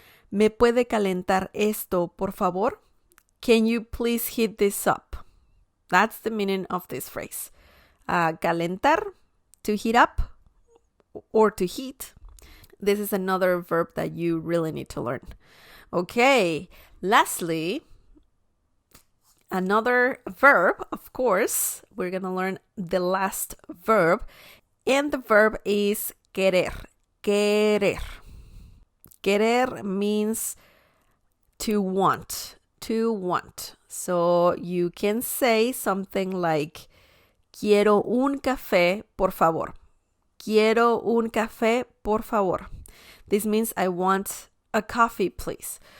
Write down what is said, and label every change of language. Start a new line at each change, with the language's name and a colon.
Spanish: ¿Me puede calentar esto, por favor?
English: Can you please heat this up? That's the meaning of this phrase. Calentar, to heat up or to heat. This is another verb that you really need to learn. Okay, lastly, another verb, of course, we're going to learn the last verb. And the verb is querer. Querer. Querer means to want. To want. So you can say something like,
Spanish: quiero un café, por favor. Quiero un café, por favor.
English: This means I want a coffee, please.